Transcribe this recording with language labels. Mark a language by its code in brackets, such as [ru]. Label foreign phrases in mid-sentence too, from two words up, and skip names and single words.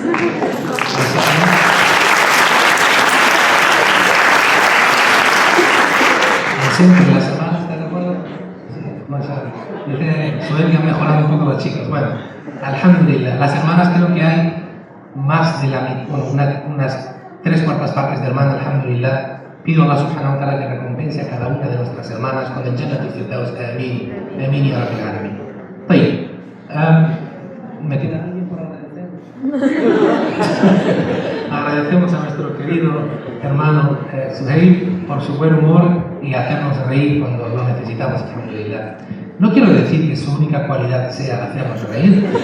[es] Siempre las hermanas, ¿estás de acuerdo? Sí, mashallah. Suele que han mejorado un poco los chicos. Bueno, alhamdulillah. Las hermanas creo que hay más de la mitad, bueno, unas 3/4 partes de hermanas, alhamdulillah. Pido a Allah [ar] سبحانه وتعالى [es] que recompense a cada una de nuestras hermanas con el Jannatul Firdaus. Amén. [ar] آمين يا رب العالمين. طيب. [es] ¿Me queda alguien por agradecer? Agradecemos a nuestro querido hermano Suhaib por su buen humor y hacernos reír cuando lo necesitamos, alhamdulillah. No quiero decir que su única cualidad sea hacernos reír.